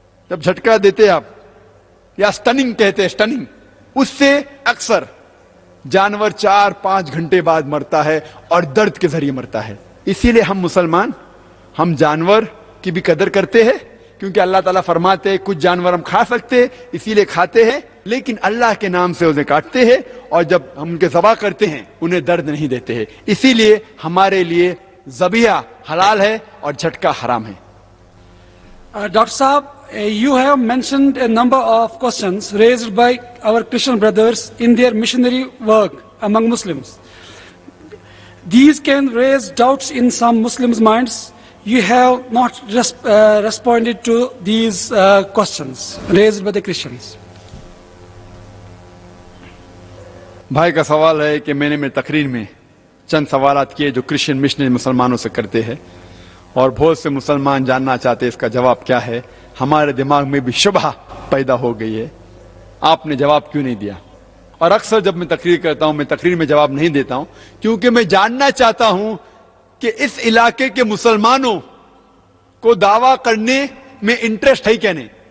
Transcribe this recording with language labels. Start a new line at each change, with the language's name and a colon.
Urdu: جب جھٹکا دیتے آپ، یا سٹننگ کہتے ہیں، سٹننگ، اس سے اکثر جانور 4-5 گھنٹے بعد مرتا ہے اور درد کے ذریعے مرتا ہے۔ اسی لیے ہم مسلمان، ہم جانور کی بھی قدر کرتے ہیں، کیونکہ اللہ تعالیٰ فرماتے ہیں کچھ جانور ہم کھا سکتے ہیں اسی لیے کھاتے ہیں، لیکن اللہ کے نام سے انہیں کاٹتے ہیں، اور جب ہم ان کے ذبح کرتے ہیں انہیں درد نہیں دیتے ہیں۔ اسی لیے ہمارے لیے ذبیحہ حلال ہے اور جھٹکا حرام ہے۔
English: Dr. Saab, you have mentioned a number of questions raised by our Christian brothers in their missionary work among Muslims. These can raise doubts in some Muslims' minds. You have not responded to these questions raised by the Christians.
Urdu: بھائی کا سوال ہے کہ میں نے میری تقریر میں چند سوالات کیے جو کرسچن مشنری مسلمانوں سے کرتے ہیں، اور بہت سے مسلمان جاننا چاہتے ہیں اس کا جواب کیا ہے۔ ہمارے دماغ میں بھی شبہ پیدا ہو گئی ہے، آپ نے جواب کیوں نہیں دیا؟ اور اکثر جب میں تقریر کرتا ہوں، میں تقریر میں جواب نہیں دیتا ہوں، کیونکہ میں جاننا چاہتا ہوں کہ اس علاقے کے مسلمانوں کو دعویٰ کرنے میں انٹرسٹ ہے کیا نہیں۔